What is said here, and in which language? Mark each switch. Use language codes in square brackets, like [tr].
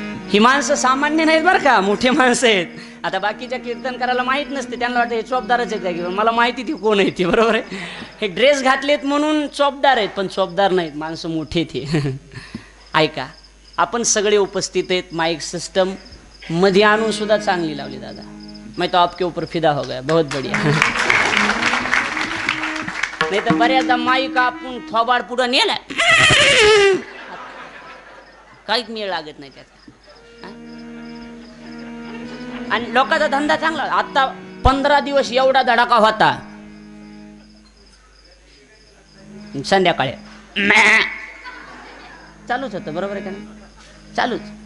[mr] ही माणसं सामान्य नाहीत बरं का, मोठे माणसं आहेत. आता बाकीच्या कीर्तन करायला माहीत नसते, त्यांना वाटतं हे चोपदारच आहेत काय, मला माहिती ती कोण आहे ती, बरोबर आहे. हे ड्रेस घातलेत म्हणून चोपदार आहेत, पण चोपदार नाहीत, माणसं मोठे ते. ऐका, आपण सगळे उपस्थित आहेत. माईक सिस्टम मध्ये आणून सुद्धा चांगली लावली दादा. [hi] मैं तो आपके ऊपर फिदा हो गया, बहुत बढ़िया. [mr] नाही तर बऱ्याचदा माईक आपण थोबाड पुढं नेला काहीच मेळ लागत नाही त्याचा. आणि लोकांचा धंदा चांगला. आता 15 दिवस एवढा धडाका होता, संध्याकाळी चालूच होतं, बरोबर आहे का नाही, चालूच.